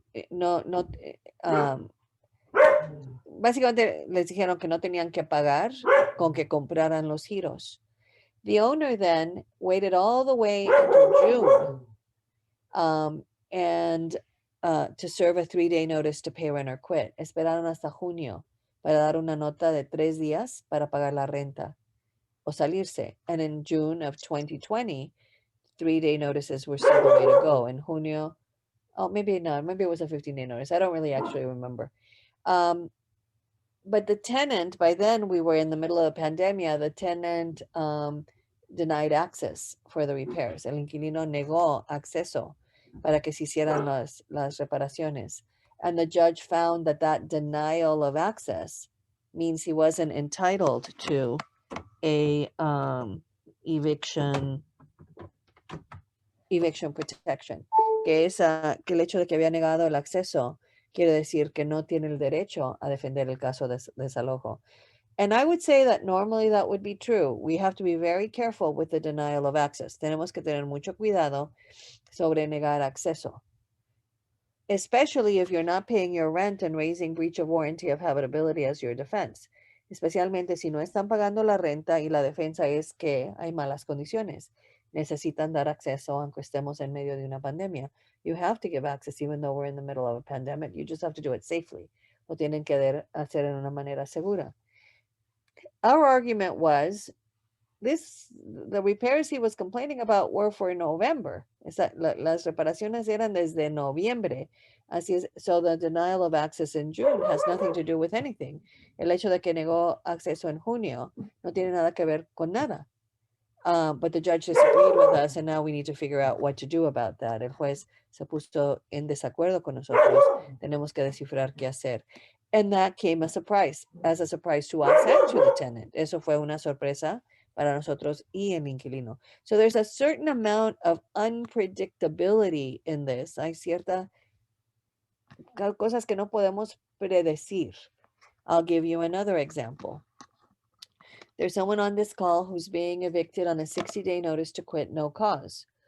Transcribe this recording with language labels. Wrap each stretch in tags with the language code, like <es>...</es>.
<es>No, básicamente les dijeron que no tenían que pagar con que compraran los giros.</es> <en>The owner then waited all the way until June and to serve a 3-day notice to pay rent or quit.</en> <es>Esperaron hasta junio para dar una nota de 3 días para pagar la renta o salirse.</es> <en>And in June of 2020, 3-day notices were still the way to go. In junio, oh, maybe not. Maybe it was a 15-day notice. I don't really actually remember. But the tenant, by then we were in the middle of the pandemic, the tenant denied access for the repairs.</en> <es>El inquilino negó acceso para que se hicieran las reparaciones.</es> <en>And the judge found that that denial of access means he wasn't entitled to a eviction protection,</en> <es>que el hecho de que había negado el acceso quiere decir que no tiene el derecho a defender el caso de desalojo.</es> <en>And I would say that normally that would be true. We have to be very careful with the denial of access.</en> <es>Tenemos que tener mucho cuidado sobre negar acceso,</es> <en>especially if you're not paying your rent and raising breach of warranty of habitability as your defense.</en> <es>Especialmente si no están pagando la renta y la defensa es que hay malas condiciones. Necesitan dar acceso aunque estemos en medio de una pandemia.</es> <en>You have to give access even though we're in the middle of a pandemic. You just have to do it safely.</en> <es>Lo tienen que hacer en una manera segura.</es> <en>Our argument was the repairs he was complaining about were for November.</en> <es>Las reparaciones eran desde noviembre. Así es,</es> <en>so the denial of access in June has nothing to do with anything.</en> <es>El hecho de que negó acceso en junio no tiene nada que ver con nada.</es> <en>But the judge disagreed with us, and now we need to figure out what to do about that.</en> <es>El juez se puso en desacuerdo con nosotros. Tenemos que descifrar qué hacer.</es> <en>And that came as a surprise to us and to the tenant.</en> <es>Eso fue una sorpresa para nosotros y el inquilino.</es> <en>So there's a certain amount of unpredictability in this.</en> <es>Hay ciertas cosas que no podemos predecir.</es> <en>I'll give you another example. There's someone on this call who's being evicted on a 60-day notice to quit, no cause.</en>